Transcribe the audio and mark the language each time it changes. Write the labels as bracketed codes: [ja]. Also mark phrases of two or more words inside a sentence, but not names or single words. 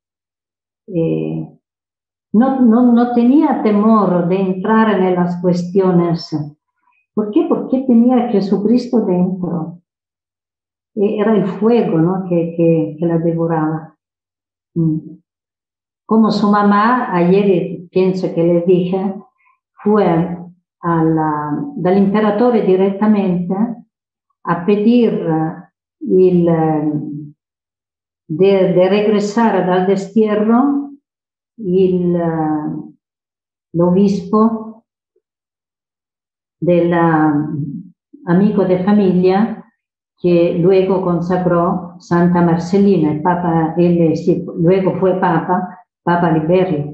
[es] No tenía temor de entrar en las cuestiones. ¿Por qué? Porque tenía a Jesucristo dentro. Era el fuego, ¿no? que la devoraba. Como su mamá, ayer pienso que le dije, fue [it] dal imperatore direttamente [es] a pedir de regresar dal destierro l'obispo del amico de familia que luego consagró Santa Marcelina, el Papa, luego fue Papa Liberio.